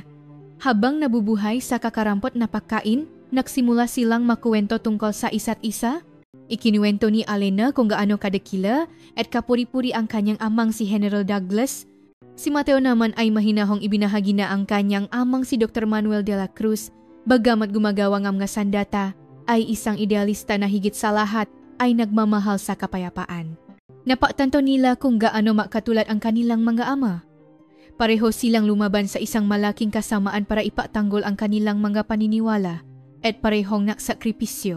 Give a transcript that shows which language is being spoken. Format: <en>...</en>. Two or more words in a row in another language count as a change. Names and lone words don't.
<tl>Habang nabubuhay sa kakarampot na pagkain, nagsimula silang makuwento tungkol sa isa't isa. Ikinuwento ni Alena kung gaano kadakila at kapuri-puri ang kanyang amang si General Douglas. Si Mateo naman ay mahinahong ibinahagi na ang kanyang amang si Dr. Manuel de la Cruz, bagamat gumagawa ng mga sandata, ay isang idealista na higit sa lahat ay nagmamahal sa kapayapaan. Napatanto nila kung gaano makatulad ang kanilang mga ama. Pareho silang lumaban sa isang malaking kasamaan para ipatanggol ang kanilang mga paniniwala at parehong naksakripisyo.</tl>